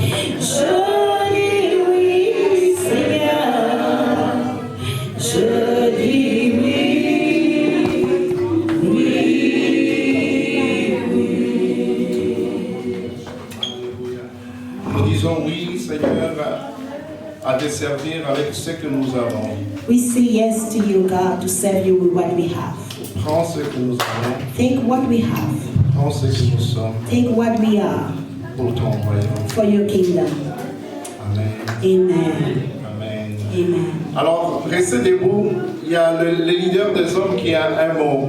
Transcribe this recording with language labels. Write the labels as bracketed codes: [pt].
[fr] Je dis oui, Seigneur. Je dis oui. Nous disons oui, Seigneur, à te servir avec ce que nous avons. [en] We say yes to you, God, to serve you with what we have. [fr] Prends ce que nous avons, [en] Take what we have. [fr] prends ce que nous sommes [en] Take what we are [fr] pour ton royaume. [en] for your kingdom. [fr] Amen. [en] Amen. [fr] Amen. [en] Amen. [fr] Alors, restez debout. Il y a le leader des hommes qui a un mot.